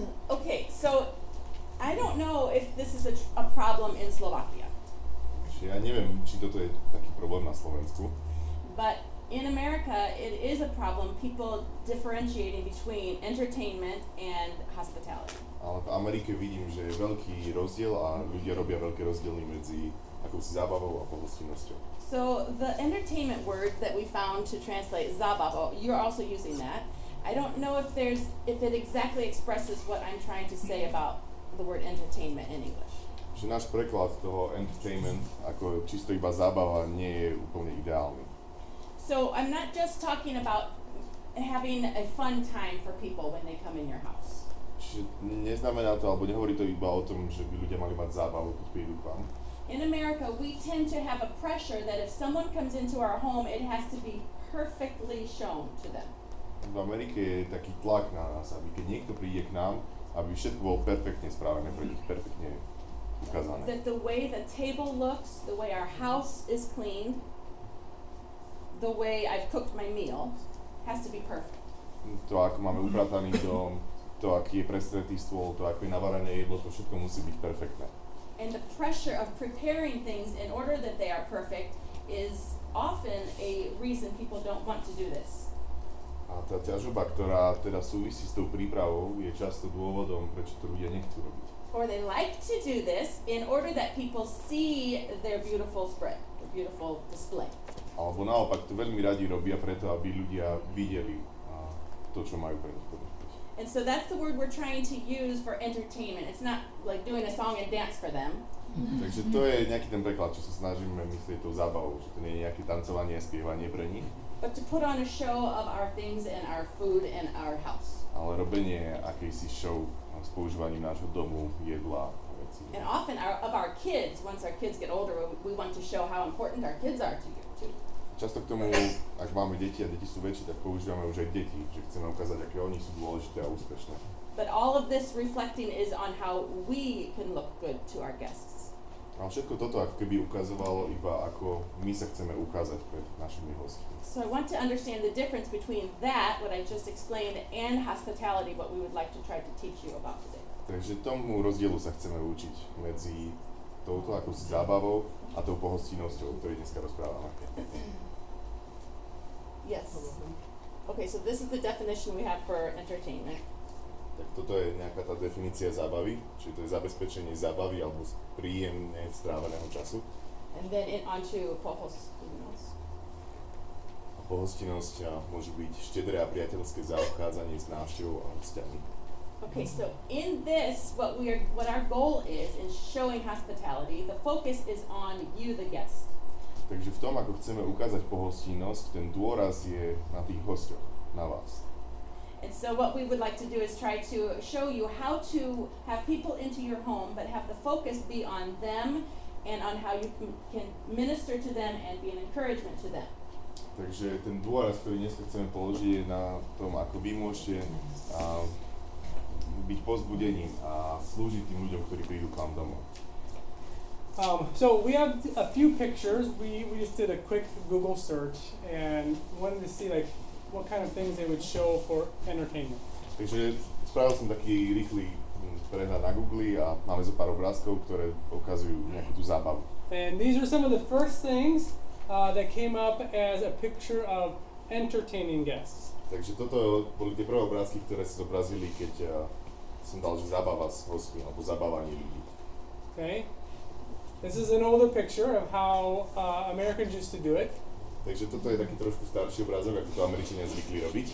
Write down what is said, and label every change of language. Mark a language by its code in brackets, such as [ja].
[en] Okay, so I don't know if this is a problem in Slovakia, [sk] Čiže ja neviem, či toto je taký problém na Slovensku, [en] but in America it is a problem, people differentiating between entertainment and hospitality. [sk] ale v Amerike vidím, že je veľký rozdiel a ľudia robia veľké rozdiely medzi akousi zábavou a pohostinnosťou. [en] So the entertainment word that we found to translate zabavo, you're also using that. I don't know if it exactly expresses what I'm trying to say about the word entertainment in English. [sk] Že náš preklad toho entertainment ako čisto iba zábava nie je úplne ideálny. [en] So I'm not just talking about having a fun time for people when they come in your house. [sk] Čiže neznamená to, alebo nehovorí to iba o tom, že by ľudia mali mať zábavu, keď prídu k vám. [en] In America, we tend to have a pressure that if someone comes into our home, it has to be perfectly shown to them. [sk] V Amerike je taký tlak na nás, aby keď niekto príde k nám, aby všetko bolo perfektne spravené, pre nich perfektne ukázané. [en] That the way the table looks, the way our house is cleaned, the way I've cooked my meal, has to be perfect. [sk] To, ako máme uprataný dom, to, aký je prestretý stôl, to, ako je navarené jedlo, to všetko musí byť perfektné. [en] And the pressure of preparing things in order that they are perfect is often a reason people don't want to do this. [sk] A tá ťažoba, ktorá teda súvisí s tou prípravou, je často dôvodom, prečo to ľudia nechcú robiť. [en] or they like to do this in order that people see their beautiful spread, their beautiful display. [sk] Alebo naopak to veľmi radi robia preto, aby ľudia videli to, čo majú pre nich ponúknuť. [en] And so that's the word we're trying to use for entertainment. It's not like doing a song and dance for them. [sk] Takže to je nejaký ten preklad, čo sa snažíme myslieť tou zábavou, že to nie je nejaké tancovanie a spievanie pre nich. [en] But to put on a show of our things and our food and our house. [sk] Ale robenie akejsi show s používaním nášho domu, jedla a veci. [en] And often of our kids, once our kids get older, we want to show how important our kids are to you too. [sk] Často k tomu, ak máme deti a deti sú väčšie, tak používame už aj deti, že chceme ukázať, aké oni sú dôležité a úspešné. [en] But all of this reflecting is on how we can look good to our guests. [sk] A všetko toto ako keby ukazovalo iba ako my sa chceme ukázať pred našimi hostmi. [en] So I want to understand the difference between that, what I just explained, and hospitality, what we would like to try to teach you about today. [sk] Takže tomu rozdielu sa chceme učiť medzi touto akousi zábavou a tou pohostinnosťou, o ktorej dneska rozprávame. [en] Yes. Okay, so this is the definition we have for entertainment. [sk] Tak toto je nejaká tá definícia zábavy, čiže to je zabezpečenie zábavy alebo príjemne stráveného času. [en] And then onto pohostinnosť. [sk] A pohostinnosť môže byť štedré a priateľské zaobchádzanie s návštevou a hostiami. [en] Okay, so in this, what our goal is in showing hospitality, the focus is on you, the guest. [sk] Takže v tom, ako chceme ukázať pohostinnosť, ten dôraz je na tých hosťoch, na vás. [en] And so what we would like to do is try to show you how to have people into your home, but have the focus be on them and on how you can minister to them and be an encouragement to them. [sk] Takže ten dôraz, ktorý dnes chceme položiť, je na tom, ako vy môžete byť povzbudením a slúžiť tým ľuďom, ktorí prídu k vám domov. [en] So we have a few pictures. We just did a quick Google search and wanted to see like what kind of things they would show for entertainment. [sk] Takže spravil som taký rýchly prehľad na Google a máme zo pár obrázkov, ktoré ukazujú nejakú tú zábavu. [en] And these are some of the first things that came up as a picture of entertaining guests. [sk] Takže toto boli tie prvé obrázky, ktoré sa zobrazili, keď som dal, že zábava s hostmi alebo zabávanie ľudí. [en] Okay. This is an older picture of how Americans used to do it. [sk] Takže toto je taký trošku starší obrázok, ako to Američania zvykli robiť.